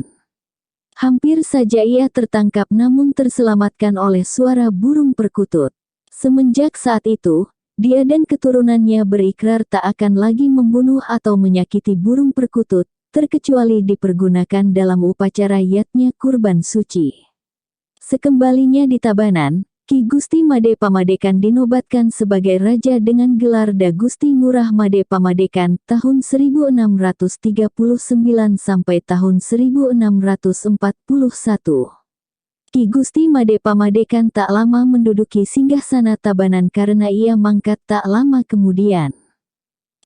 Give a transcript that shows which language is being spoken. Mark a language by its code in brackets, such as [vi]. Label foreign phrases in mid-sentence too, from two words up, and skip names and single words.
[id] Hampir saja ia tertangkap namun terselamatkan oleh suara burung perkutut. Semenjak saat itu, dia dan keturunannya berikrar tak akan lagi membunuh atau menyakiti burung perkutut, terkecuali dipergunakan dalam upacara yatnya kurban suci. Sekembalinya di Tabanan, Ki Gusti Made Pamadekan dinobatkan sebagai raja dengan gelar Da Gusti Ngurah Made Pamadekan tahun 1639 sampai tahun 1641. Ki Gusti Made Pamadekan tak lama menduduki singgasana Tabanan karena ia mangkat tak lama kemudian.